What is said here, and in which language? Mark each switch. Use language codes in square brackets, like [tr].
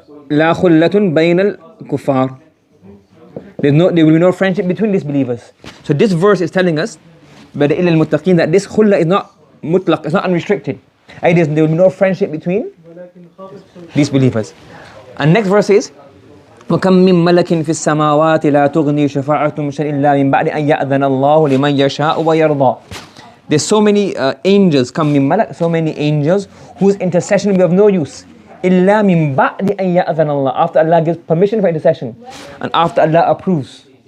[ar] La khullatun bayna al-kuffar. [en] There will be no friendship between disbelievers. So this verse is telling us, by the illa al-muttaqeen, that this khulla is not mutlaq, it's not unrestricted. There will be no friendship between these believers. And next verse is [ar] وَكَمْ مِنْ مَلَكٍ فِي السَّمَاوَاتِ لَا تُغْنِي شَفَاعَتُهُمْ شَيْئًا إِلَّا مِنْ بَعْدِ أَنْ يَأْذَنَ اللَّهُ لِمَنْ يَشَاءُ وَيَرْضَى. [en] There's so many angels, come min malak, so many angels whose intercession will be of no use. [ar] إِلَّا مِنْ بَعْدِ أَنْ يَأْذَنَ اللَّهُ, [en] after Allah gives permission for intercession and after Allah approves.